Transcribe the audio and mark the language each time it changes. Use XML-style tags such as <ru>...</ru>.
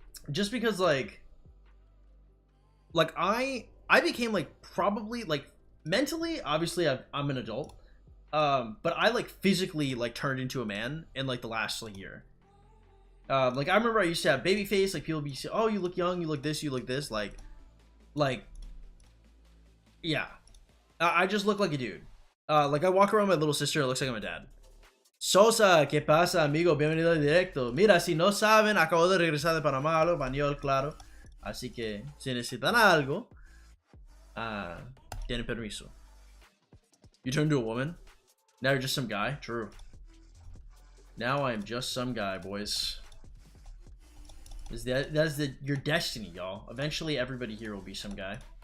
<en>Just because like I became like probably like mentally, obviously I'm an adult, but I like physically like turned into a man in like the last like year. Like I remember I used to have baby face, like people would be saying, oh, you look young, you look this, like yeah, I just look like a dude. Like I walk around with my little sister, it looks like I'm a dad.</en> <es>Sosa, ¿qué pasa, amigo? Bienvenido al directo. Mira, si no saben, acabo de regresar de Panamá, hablo español, claro. Así que, si necesitan algo, tienen permiso.</es> <en>You turned to a woman? Now you're just some guy? True. Now I am just some guy, boys. That's your destiny, y'all. Eventually, everybody here will be some guy.</en>